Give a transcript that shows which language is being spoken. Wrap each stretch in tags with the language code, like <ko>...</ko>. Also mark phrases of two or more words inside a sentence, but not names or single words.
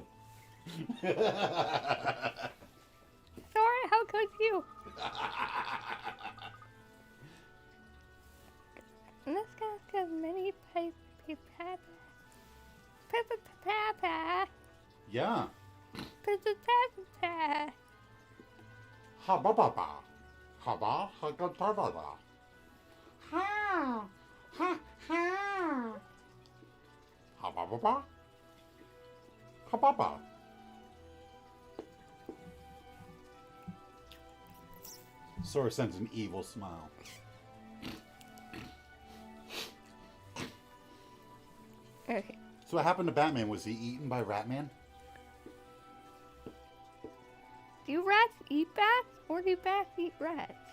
<en>Sorry, how could you? Let's go as many Yeah. papa. Ha ba ba ba. Ha ba ha ga ba ba ba. Ha ha ha. Ha ba ba ba. Ha ba ba. Sora sends an evil smile. Okay. So what happened to Batman? Was he eaten by Ratman? Do rats eat bats, or do bats eat rats?</en>